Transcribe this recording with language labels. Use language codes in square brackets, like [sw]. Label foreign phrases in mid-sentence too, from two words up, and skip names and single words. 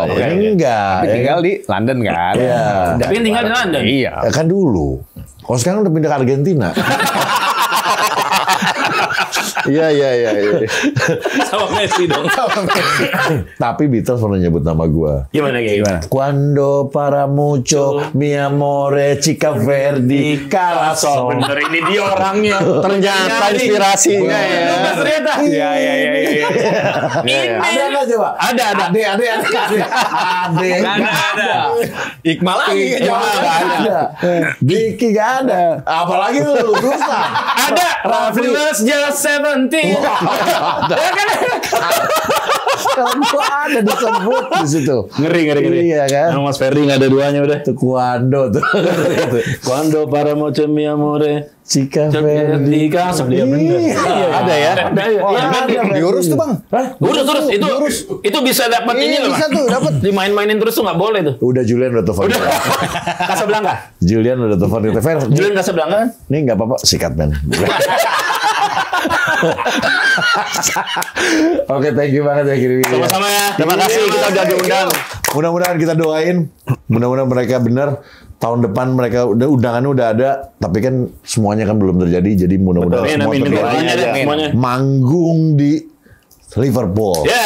[id] Ini enggak. Tapi tinggal di London kan. Iya. Tapi yang tinggal di London. Iya. Ya kan dulu. Kalau sekarang udah pindah ke Argentina. Iya. Sama Messi dong. Tapi Beatles pernah nyebut nama gua. Gimana? [es] Cuando para mucho mi amore chica verdi corazón. [id] Bener, ini dia orangnya. Ternyata inspirasinya ya. Ternyata. Iya. Ada nggak coba? Ada. Ade. Ada. Iqmal lagi. Nggak ada. Diki nggak ada. Apalagi lu susah. [en] Ada. Rafli was just 17. [id] Gua ada disebut di situ. Ngeri. Iya kan. Yang Mas Ferdi nggak ada duanya udah. Taekwondo tuh. [es] Cuando para mucho mi amore. Chica verdi. [id] Kasep dia bener. Ada ya? Diurus tuh, Bang. Urus. Itu bisa dapat ini loh. Bisa tuh dapat. Dimain-mainin terus tuh nggak boleh tuh. Udah Julian udah telepon. Casablanca. Julian udah telepon di TV. Julian Casablanca kan? Nih nggak apa-apa, sikat men. Oke, [en] thank you [id] banget ya Kiri. Sama-sama ya. Terima kasih kita udah diundang. Mudah-mudahan kita doain, mudah-mudahan mereka benar. Tahun depan mereka undangannya udah ada, tapi kan semuanya kan belum terjadi. Jadi mudah-mudahan semua terjadi. Doanya deh semuanya. Manggung di Liverpool. Yes.